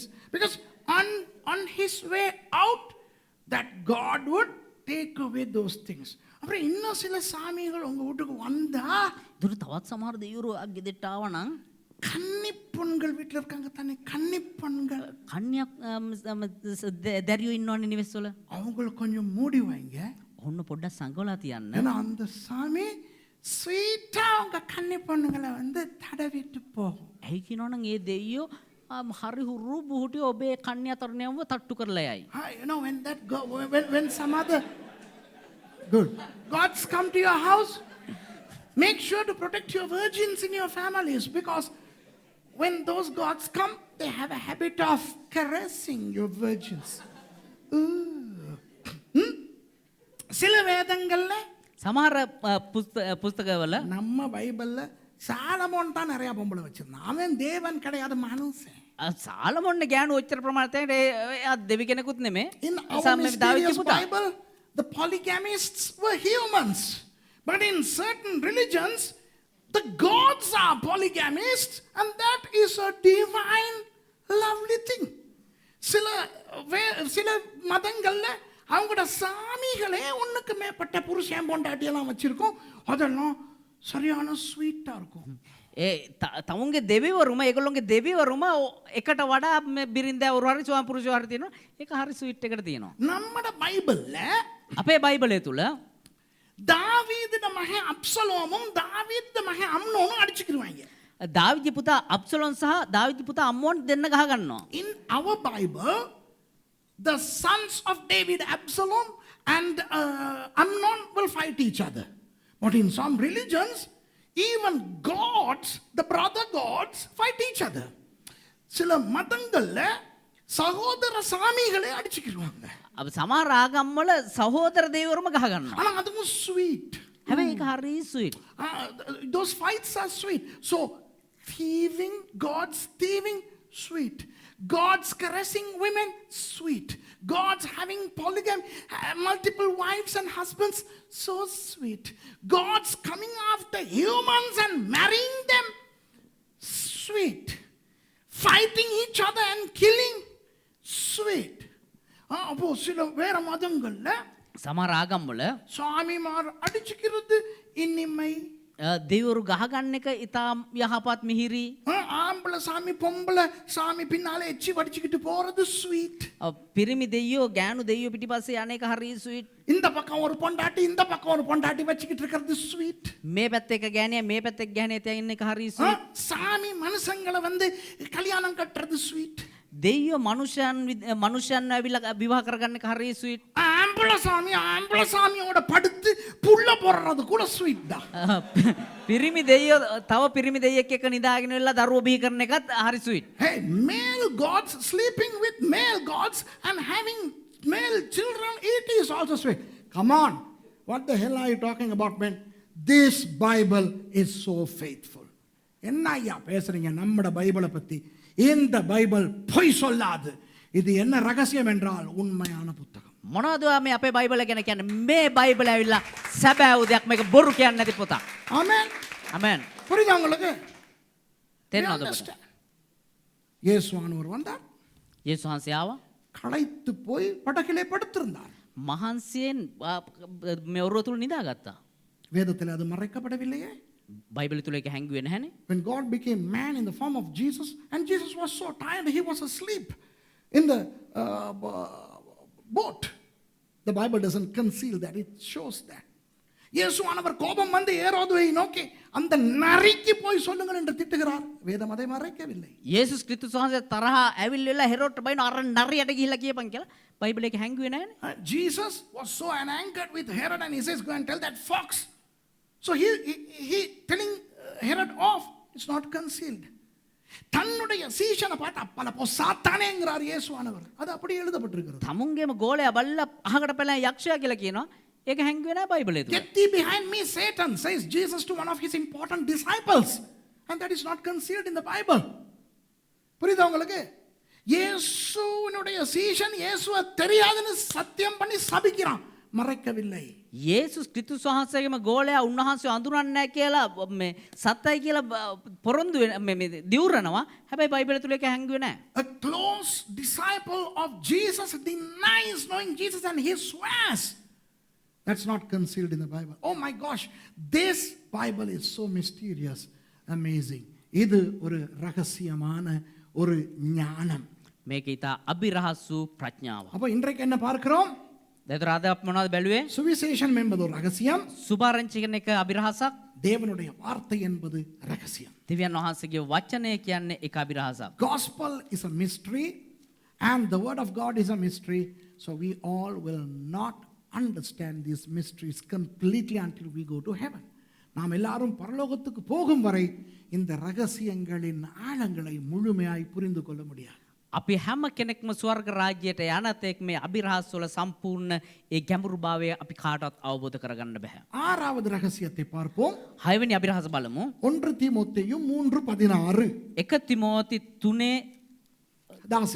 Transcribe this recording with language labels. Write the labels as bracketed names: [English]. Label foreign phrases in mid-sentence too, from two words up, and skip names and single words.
[English] Because on his way out, that God would take away those things. [Tamil] அப்புறம் இன்னும் சில சாமிகள் உங்க வீட்டுக்கு வந்தா [Sinhala] දුර තවත් සමහර දෙවියෝ ගෙදරට ආවනම් [Tamil] கன்னிப்பொண்கள் வீட்டில் இருக்காங்க தானே, கன்னிப்பொண்கள் [Sinhala] කන්‍යක් දැරියෝ ඉන්නවනේ නිවෙස්වල. [Tamil] அவங்களுக்கு கொஞ்சம் மூடி வைங்க. [Sinhala] ඔන්න පොඩ්ඩක් සංගවලා තියන්න. [Tamil] ஏன்னா அந்த சாமி ஸ்வீட்டா உங்க கன்னிப்பொண்ணுங்களை வந்து தடவிட்டு போகும். [Sinhala] ඇයි කියනවනම් ඒ දෙවියෝ හරි හුරු බුහුටි ඔබේ කන්‍යා තරුණයන්ව තට්ටු කරලා යයි. [English] You know, when that when some other good gods come to your house, make sure to protect your virgins in your families, because when those gods come, they have a habit of caressing your virgins. [Tamil] சில வேதங்கள்ல [Sinhala] සමහර පුස්තකවල [Tamil] நம்ம பைபிள்ல சாலமோன் தான் நிறைய பொம்பளை வச்சிருந்தான். அவன் தேவன் கிடையாது, மனுஷன். [Sinhala] සාලමොන්න ගෑනු ඔච්චර ප්‍රමාණයට දෙවි කෙනෙකුත් නෙමේ. [English] In our mysterious Bible, the polygamists were humans. But in certain religions, the gods are polygamists, and that is a divine, lovely thing. [Tamil] சில மதங்கள்ல அவங்களோட சாமிகளே ஒண்ணுக்கு மேற்பட்ட புருஷன் பொண்டாட்டியெல்லாம் வச்சிருக்கோம். அதெல்லாம் சரியான ஸ்வீட்டா இருக்கும். [Sinhala] තමුන්ගේ දෙවිවරුම ඒගොල්ලොන්ගේ දෙවිවරුම එකට වඩා බිරින්දෑවරු හරි ස්වාම පුරුෂයෝ හරි තියෙනවා. ඒක හරි ස්වීට් එකට තියෙනවා. [Tamil] நம்மட பைபிள்ல [Sinhala] අපේ බයිබලය තුල [Tamil] தாவீதுட மகன் அப்சலோமும் தாவீதுட மகன் அம்னோனும் அடிச்சுக்கிடுவாங்க. [Sinhala] දාවිදගේ පුතා අබ්සලෝන් සහ දාවිදගේ පුතා අම්මෝන් දෙන්න ගහ ගන්නවා. [English] In our Bible, the sons of David, Absalom and Amnon will fight each other. But in some religions, even gods, the brother gods, fight each other. [Tamil] சில மதங்கள்ல சகோதர சாமிகளே அடிச்சுக்கிடுவாங்க. [Sinhala] අප සමහර ආගම්වල සහෝදර දෙවිවරුම ගහ ගන්නවා. [Tamil] ஆனா அதுவும் sweet. [Sinhala] හැබැයි ඒක හරි ස්වීට්. [English] Those fights are sweet. So thieving, God's thieving, sweet. God's caressing women, sweet. God's having polygamy, multiple wives and husbands, so sweet. God's coming after humans and marrying them, sweet. Fighting each other and killing, sweet. [Tamil] அப்போ சில வேற மதங்கள்ல [Sinhala] සමහර ආගම්වල [Tamil] சாமிமார் அடிச்சுக்கிறது இனிமை. [Sinhala] දෙවිවරු ගහ ගන්න එක ඉතාම යහපත් මිහිරි. [Tamil] ஆம்பளை சாமி பொம்பளை சாமி பின்னால எச்சி வடிச்சுக்கிட்டு போறது ஸ்வீட். [Sinhala] පිරිමි දෙයියෝ ගෑනු දෙයියෝ පිටිපස්සේ යන එක හරි ස්වීට්. [Tamil] இந்த பக்கம் ஒரு பொண்டாட்டி இந்த பக்கம் ஒரு பொண்டாட்டி வச்சுக்கிட்டு இருக்கிறது ஸ்வீட். [Sinhala] මේ පැත්තේ එක ගෑනියා මේ පැත්තේ එක ගෑනියා තියා ඉන්න එක හරි ස්වීට්. [Tamil] சாமி மனுஷங்களை வந்து கல்யாணம் கட்டுறது ஸ்வீட். [Sinhala] දෙයියෝ මනුෂ්‍යයන් ඇවිල්ලා විවාහ කරගන්න එක හරි ස්වීට්. [Tamil] ஆம்பளை சாமியோட படுத்து புள்ள போடுறது கூட ஸ்வீட் தான். [Sinhala] පිරිමි දෙයියෝ තව පිරිමි දෙයියෙක් එක්ක නිදාගෙන ඉල්ල දරුවෝ බිහි කරන එකත් හරි ස්වීට්. [English] Hey, male gods sleeping with male gods and having male children, it is also sweet. Come on, what the hell are you talking about, man? This Bible is so faithful. [Tamil] என்ன ஐயா பேசுறீங்க நம்மட பைபிளை பத்தி? இந்த பைபிள் பொய் சொல்லாது. இது என்ன ரகசியம் என்றால் உண்மையான புத்தகம். [Sinhala] මොනවද මේ අපේ බයිබල ගැන කියන්නේ? මේ බයිබල ඇවිල්ලා සැබෑ දෙයක් මේක බොරු කියන්නේ නැති පොතක්. [Tamil] ஆமென். [Sinhala] ආමෙන්. [Tamil] புரியுதா உங்களுக்கு? [Sinhala] තේරෙනවද ඔබට? [Tamil] இயேசுவானவர் வந்தார். [Sinhala] යේසුස් වහන්සේ ආවා. [Tamil] களைத்து போய் படகிலே படுத்திருந்தார். [Sinhala] මහන්සියෙන් මේ ඔරුව තුල නිදාගත්තා. [Tamil] வேதத்தில் அது மறைக்கப்படவில்லையே. [Sinhala] බයිබල තුල ඒක හැංගුවේ නැහනේ. [English] When God became man in the form of Jesus, and Jesus was so tired, he was asleep in the boat. The Bible doesn't conceal that, it shows that. [Tamil] இயேசுவானவர் கோபம் வந்து ஏரோதுவை நோக்கி அந்த நரிக்கு போய் சொல்லுங்கள் என்று திட்டுகிறார். வேதம் அதை மறைக்கவில்லை. [Sinhala] යේසුස් ක්‍රිස්තුස් වහන්සේ තරහ ඇවිල්ලා හෙරොට්ට බයින අර නරියට ගිහිල්ලා කියපන් කියලා බයිබලේ ඒක හැංගුවේ නැහනේ. [English] Jesus was so angered with Herod, and he says, go and tell that fox. So he telling Herod off, it's not concealed. [Tamil] தன்னுடைய சீஷனை பார்த்து அப்பல போ சாத்தானேங்கறார் இயேசுவானவர். அது அப்படியே எழுதப்பட்டிருக்கிறது. [Sinhala] තමුන්ගේම ගෝලයා බල්ලා අහකට පැලලා යක්ෂයා කියලා කියනවා. ඒක හැංගුවේ නැහැ බයිබලේ තුල. [English] Get thee behind me, Satan, says Jesus to one of his important disciples. And that is not concealed in the Bible. [Tamil] புரியுதா உங்களுக்கு? இயேசுவினுடைய சீஷன் இயேசுவை தெரியாதுன்னு சத்தியம் பண்ணி சபிக்கிறான். மறைக்கவில்லை. [Sinhala] යේසුස් ක්‍රිස්තුස් වහන්සේගේම ගෝලයා උන්වහන්සේ අඳුරන්නේ නැහැ කියලා මේ සත්‍යයි කියලා පොරොන්දු මේ දිවුරනවා. හැබැයි බයිබලේ තුල ඒක හැංගුවේ නැහැ. [English] A close disciple of Jesus denies knowing Jesus and he swears. That's not concealed in the Bible. Oh my gosh, this Bible is so mysterious, amazing. [Tamil] இது ஒரு ரகசியமான ஒரு ஞானம். [Sinhala] මේක ඊට අභිරහසු ප්‍රඥාව. [Tamil] அப்ப இன்றைக்கு என்ன பார்க்கிறோம்? [Sinhala] දැන් අද අපි මොනවද බැලුවේ? [Tamil] சுவிசேஷம் என்பது ஒரு ரகசியம், [Sinhala] සුභාරංචි කියන එක අභිරහසක්. [Tamil] தேவனுடைய வார்த்தை என்பது ரகசியம். [Sinhala] දෙවියන් වහන්සේගේ වචනය කියන්නේ එක අභිරහසක්. [English] Gospel is a mystery and the word of God is a mystery. So we all will not understand these mysteries completely until we go to heaven. [Tamil] நாம் எல்லாரும் பரலோகத்துக்கு போகும் வரை இந்த ரகசியங்களின் ஆழங்களை முழுமையாய் புரிந்து கொள்ள முடியாது. [Sinhala] අපි හැම කෙනෙක්ම ස්වර්ග රාජ්‍යයට යන තෙක් මේ අභිරහස් වල සම්පූර්ණ ඒ ගැඹුරුභාවය අපි කාටවත් අවබෝධ කරගන්න බෑ. [Tamil] ஆறாவது ரகசியத்தை பார்ப்போம். [Sinhala] හයවෙනි අභිරහස බලමු. [Tamil] 1 தீமோத்தேயு 3:16. [Sinhala] 1 තිමෝති 3:16.